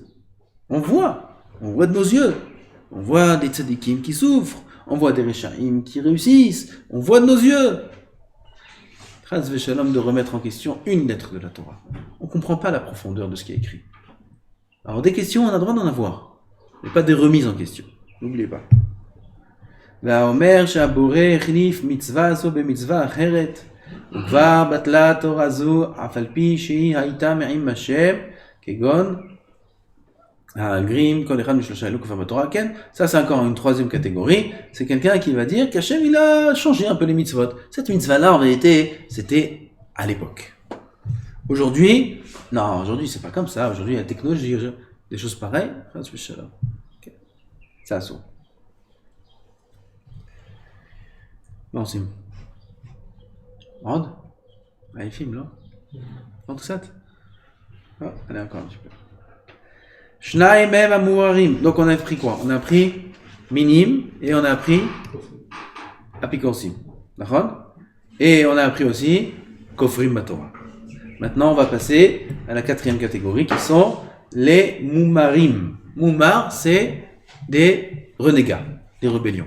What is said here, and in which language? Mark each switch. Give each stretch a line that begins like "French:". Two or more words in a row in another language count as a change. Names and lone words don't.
French: On voit de nos yeux, on voit des tzadikim qui souffrent, on voit des rechaim qui réussissent, on voit de nos yeux.
Hebrew: חס ושלום
French: de remettre en question une lettre de la Torah. On ne comprend pas la profondeur de ce qui est écrit. Alors des questions, on a le droit d'en avoir, mais pas des remises en question. N'oubliez pas.
Hebrew: והאומר שהבורא החליף מצווה זו במצווה אחרת, וכבר בטלה תורה זו אף על פי שהיא הייתה מעם השם, כגון הגרים, כל אחד משלושה אלו כפר בתורה. כן,
French: ça c'est encore une troisième catégorie, c'est quelqu'un qui va dire qu'Hachem il a changé un peu les mitzvot. Cette mitzvah là en réalité c'était à l'époque. Aujourd'hui, non, aujourd'hui c'est pas comme ça, aujourd'hui il y a la technologie, des choses pareilles, okay. Ça sonne. Non, c'est...
Hebrew: עוד? עייפים, לא? עוד קצת? לא,
French: allez encore un petit peu.
Hebrew: שניים הם המוארים.
French: Donc on a appris quoi? On a appris minim et on a appris apikosim. D'accord? Et on a appris aussi
Hebrew: כופרים בתורה.
French: Maintenant on va passer à la quatrième catégorie qui sont les moumarim. Moumar, c'est des renégats, des rébellions.